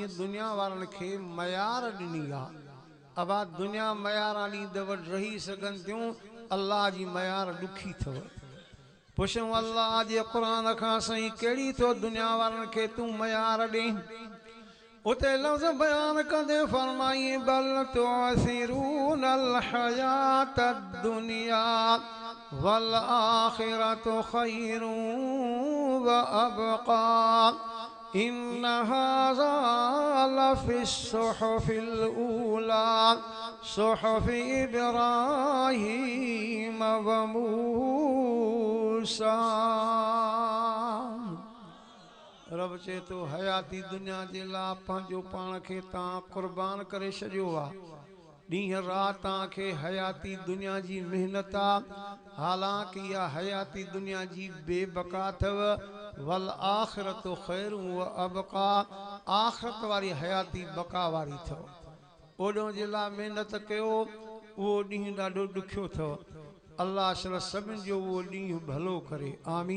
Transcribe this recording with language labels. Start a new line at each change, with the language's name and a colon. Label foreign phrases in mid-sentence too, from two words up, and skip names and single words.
Sindhi: दुनिया वारनि खे मयार ॾिनी आहे अबा दुनिया मयार ॾींदव रही सघनि थियूं अल्लाह जी मयार ॾुखी अथव पुछूं अल्लाह जे क़ुरान खां साईं कहिड़ी थो दुनिया वारनि खे तूं मयार ॾे उते लफ़्ज़ बयान कंदे फरमाई
Arabic: بل تؤثرون الحياة الدنيا والآخرة خير وأبقى إن هذا لفي الصحف الأولى صحف إبراهيم و
Sindhi: मूसा रब चए तो हयाती दुनिया जे लाइ पंहिंजो पाण खे तव्हां क़ुर्बान करे छॾियो आहे ॾींहं राति तव्हांखे हयाती दुनिया जी महिनत आहे हालांकि इहा हयाती दुनिया जी बेबका अथव
Arabic: والآخرة خير وأبقى
Sindhi: आख़िरत वारी हयाती बका वारी अथव ओॾो जे लाइ महिनत कयो उहो ॾींहुं ॾाढो ॾुखियो अथव अल्लाह शल सभिनि जो उहो ॾींहुं भलो करे आमीन